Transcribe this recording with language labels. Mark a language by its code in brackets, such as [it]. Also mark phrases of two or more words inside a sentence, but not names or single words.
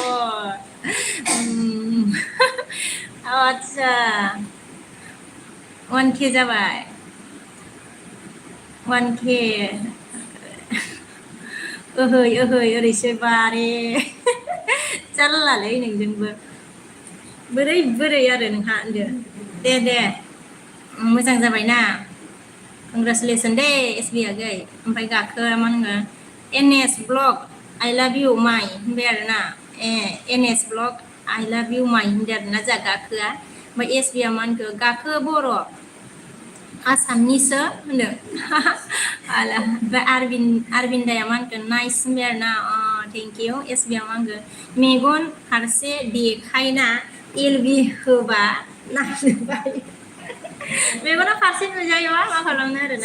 [brx] आदसा 1K जाबाय 1K ओहै ओरैसो बारे जारलालै नोंजोंबो बोरै आरो नोंहा होनदो दे मोजां जाबायना कंग्रेचुलेसन दे एसबि आगै ओमफ्राय गाखो मा होनो NS ब्लग [en] I love you [brx] माइ होनबाय आरोना NS ब्लग [en] I love you [brx] माइ होनदों आरोना जोंहा गाखोआ ओमफ्राय एसबिआ मा होनखो गाखो बर' आसामनिसो होनदों ओमफ्राय आरबिन्दाया मा होनखो नाइस होनबाय आरोना [en] thank you [brx] एसबिआ मा होनखो मेगन फारसे देखायना एलबि होबा नायबाय मेगना फारसे नुजायोबा मा खालामनो आरोना